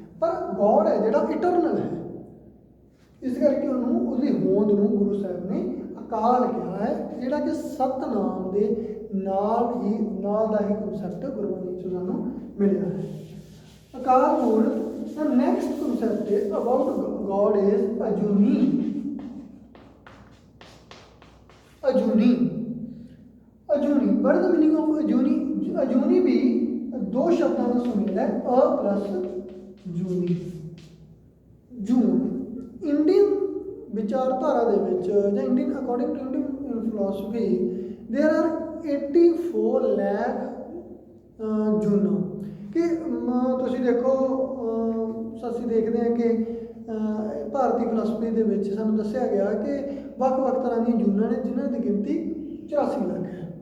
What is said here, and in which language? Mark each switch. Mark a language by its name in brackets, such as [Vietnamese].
[Punjabi] ਪਰ ਗੋਡ ਹੈ ਜਿਹੜਾ ਇਟਰਨਲ ਹੈ, ਇਸ ਕਰਕੇ ਉਹਨੂੰ ਉਹਦੀ ਹੋਂਦ ਨੂੰ ਗੁਰੂ ਸਾਹਿਬ ਨੇ ਅਕਾਲ ਕਿਹਾ ਹੈ, ਜਿਹੜਾ ਕਿ ਸਤਨਾਮ ਦੇ ਨਾਲ ਦਾ ਹੀ ਕਨਸੈਪਟ ਗੁਰਬਾਣੀ 'ਚ ਸਾਨੂੰ ਮਿਲਿਆ ਹੈ। ਅਕਾਲ ਮੂਰਤ। [English] The next concept about God is Ajuni. Ajuni. Ajuni. What is the meaning of Ajuni? [Hindi] Ajuni भी दो शब्दों का सुमेल है, अ प्लस जूनी। जून इंडियन विचारधारा [Punjabi] ਦੇ ਵਿੱਚ ਜਾਂ [English] Indian according to Indian philosophy there are 84 [Punjabi] lakh ਜੂਨਾਂ। ਕਿ ਤੁਸੀਂ ਦੇਖੋ, ਅਸੀਂ ਦੇਖਦੇ ਹਾਂ ਕਿ ਭਾਰਤੀ ਫਿਲਾਸਫੀ ਦੇ ਵਿੱਚ ਸਾਨੂੰ ਦੱਸਿਆ ਗਿਆ ਕਿ ਵੱਖ-ਵੱਖ ਤਰ੍ਹਾਂ ਦੀਆਂ ਜੂਨਾਂ ਨੇ, ਜਿਨ੍ਹਾਂ ਦੀ ਗਿਣਤੀ 84 ਲੱਖ ਹੈ।